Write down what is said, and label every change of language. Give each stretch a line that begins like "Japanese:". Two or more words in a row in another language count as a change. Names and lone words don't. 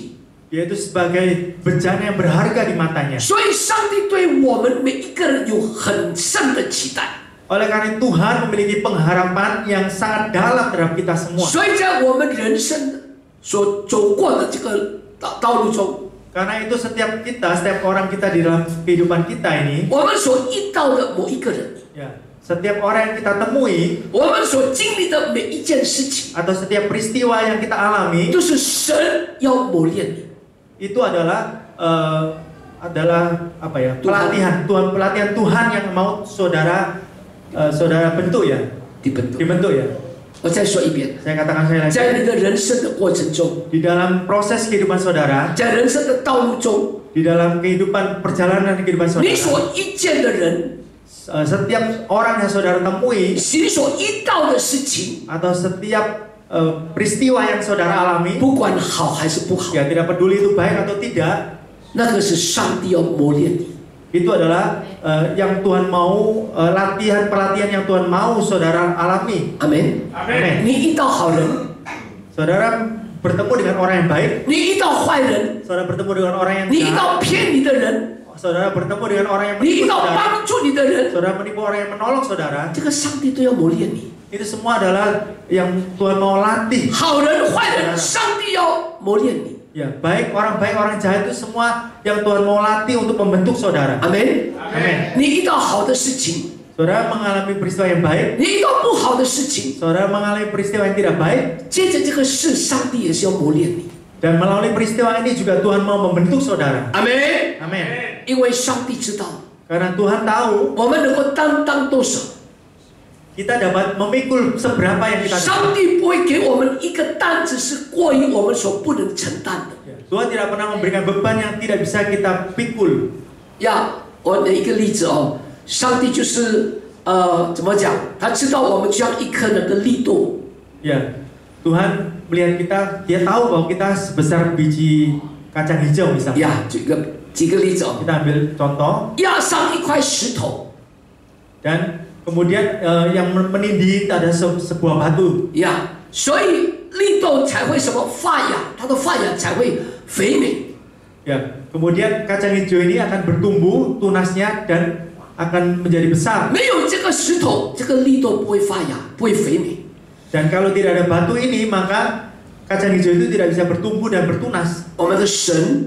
Indonesian: yaitu sebagai bejana yang berharga di matanya.
Chinese: 皿，所以上帝对我们每一个人有很深的期待。
Indonesian: Oleh karena Tuhan memiliki pengharapan yang sangat dalam terhadap kita semua.
Chinese: 所以在我们人生所走过的这个道路中，
Indonesian: Karena itu setiap orang kita di dalam kehidupan kita ini,
Chinese: 我们所遇到的某一个人，
Indonesian: ya, setiap orang yang kita temui
Chinese: 我们所经历的每一件事情，
Indonesian: atau setiap peristiwa yang kita alami
Chinese: 都是神要磨练你。
Indonesian: itu adalah apa ya? Pelatihan Tuhan yang mau saudara bentuk ya, dibentuk ya.
Chinese: 我再说一遍，
Indonesian: Saya katakan saya lagi.
Chinese: 在你的人生的过程中，
Indonesian: Di dalam proses kehidupan saudara,
Chinese: 在人生的道路中，
Indonesian: di dalam perjalanan kehidupan
Chinese: 你
Indonesian: saudara,
Chinese: 所遇见的人，
Indonesian: setiap orang yang saudara temui
Chinese: 你所遇到的事情，
Indonesian: atau setiap peristiwa yang saudara alami,
Chinese: 不管好还是不好，
Indonesian: ya tidak peduli itu baik atau tidak,
Chinese: 那个是上帝要磨练你。
Indonesian: itu adalah yang Tuhan mau, pelatihan yang Tuhan mau saudara alami.
Chinese: 阿门。
Indonesian: Amin.
Chinese: 你遇到好人，
Indonesian: Saudara bertemu dengan orang yang baik,
Chinese: 你遇到坏人，
Indonesian: saudara bertemu dengan orang yang
Chinese: 你遇
Indonesian: jahat,
Chinese: 到骗你的人，
Indonesian: saudara bertemu dengan orang yang
Chinese: 你遇
Indonesian: menipu
Chinese: 到
Indonesian: saudara,
Chinese: 帮助你的人，
Indonesian: saudara menipu orang yang menolong saudara,
Chinese: 这个上帝都要磨练你。
Indonesian: itu semua adalah yang Tuhan mau latih.
Chinese: 好人坏人，上帝要磨练你。
Indonesian: Ya, baik, orang jahat itu semua yang Tuhan mau latih untuk membentuk saudara.
Chinese: 阿门。
Indonesian: Amin.
Chinese: 你遇到好的事情，
Indonesian: Saudara mengalami peristiwa yang baik,
Chinese: 你遇到不好的事情，
Indonesian: saudara mengalami peristiwa yang tidak baik,
Chinese: 接着这个事，上帝也是要磨练你。
Indonesian: dan melalui peristiwa ini juga Tuhan mau membentuk saudara.
Chinese: 阿门。
Indonesian: Amin.
Chinese: 因为上帝知道，
Indonesian: Karena Tuhan tahu
Chinese: 我们能够担当多少，
Indonesian: kita dapat memikul seberapa yang kita dapat.
Chinese: 上帝不会给我们一个担子是过于我们所不能承担的。
Indonesian: Tuhan tidak pernah memberikan beban yang tidak bisa kita pikul.
Chinese: 呀，我的一个例子哦，上帝就是怎么讲？他知道我们就像一颗人的力度，
Indonesian: Ya, Tuhan melihat kita, Dia tahu bahwa kita sebesar biji kacang hijau misalnya.
Chinese: 呀，举个例子哦，
Indonesian: Kita ambil contoh,
Chinese: 压上一块石头，
Indonesian: dan kemudian yang menindih ada sebuah batu.
Chinese: 呀，所以绿豆才会什么发芽，它的发芽才会肥美。
Indonesian: Ya, kemudian kacang hijau ini akan bertumbuh tunasnya dan akan menjadi besar.
Chinese: 没有这个石头，这个绿豆不会发芽，不会肥美。
Indonesian: Dan kalau tidak ada batu ini, maka kacang hijau itu tidak bisa bertumbuh dan bertunas.
Chinese: 我们的神